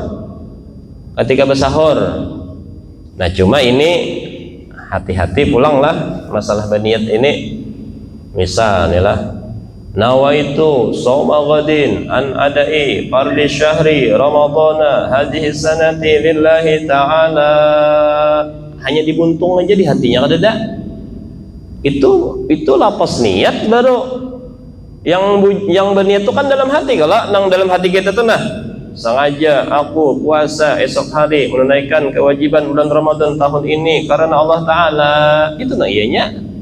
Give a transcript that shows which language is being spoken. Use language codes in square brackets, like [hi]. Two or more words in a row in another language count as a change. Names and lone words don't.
[bjn] Nah cuma ini hati-hati pulang lah masalah berniat ini. Misal nih lah, [ar] نويت صوم غد عن أداء فرض شهر رمضان هذه السنة لله تعالى. [bjn] Hanya dibuntung aja di hatinya kada ada. Itu lapas niat baru. Yang berniat itu kan dalam hati. Kalau nang dalam hati kita tuh nah, sengaja aku puasa esok hari menunaikan kewajiban bulan Ramadan tahun ini karena Allah Ta'ala, itu nah ianya.